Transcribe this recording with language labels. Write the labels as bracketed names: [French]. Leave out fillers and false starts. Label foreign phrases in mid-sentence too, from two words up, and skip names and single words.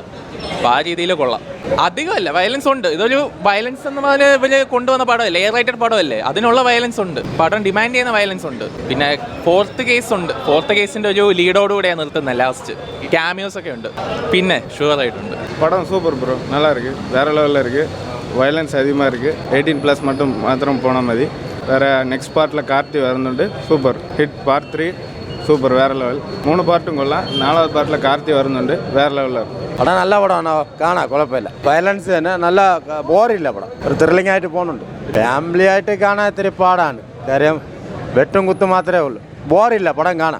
[Malayalam] അപ്പോൾ ആ രീതിയിൽ കൊള്ളാം. അധികമല്ല, വയലൻസ് ഉണ്ട്. ഇതൊരു വയലൻസ് എന്ന പോലെ ഇവര് കൊണ്ടുവന്ന പടമല്ലേ, എയർ റൈറ്റഡ് പടമല്ലേ, അതിനുള്ള വയലൻസ് ഉണ്ട്. പടം ഡിമാൻഡ് ചെയ്യുന്ന വയലൻസ് ഉണ്ട്. പിന്നെ 4th കേസ് ഉണ്ട്. 4th കേസിൻ്റെ ഒരു ലീഡോടുകൂടെയാണ് നിർത്തുന്നത്. ലാസ്റ്റ് ക്യാമിയോസ് ഒക്കെ ഉണ്ട്. പിന്നെ ഷുവർ ആയിട്ടുണ്ട്. [Tamil] படம் [English] super bro, [Tamil] நல்லா இருக்குது, வேறு லெவலில் இருக்குது. வயலன்ஸ் அதிகமாக இருக்குது. 18+ மாத்திரம் போன மாதிரி. வேறு நெக்ஸ்ட் பார்ட்டில் கார்த்தி வருന്നുണ്ട്, சூப்பர் ஹிட். [Malayalam] பார்ட் 3 സൂപ്പർ, വേറെ ലെവൽ. 3 പാർട്ടും കൊള്ളാം. 4ാമത്തെ പാർട്ടിൽ കാർത്തി വരുന്നുണ്ട്, വേറെ ലെവലാണ്. പടം നല്ല പടമാണ്, കാണാം, കുഴപ്പമില്ല. വയലൻസ് തന്നെ, നല്ല ബോറില്ല പടം, ഒരു ത്രില്ലിംഗ് ആയിട്ട് പോകുന്നുണ്ട്. ഫാമിലി ആയിട്ട് കാണാൻ ഇത്തിരി പാടാണ്. കാര്യം വെട്ടും കുത്തും മാത്രമേ ഉള്ളൂ. ബോറില്ല, പടം കാണാം.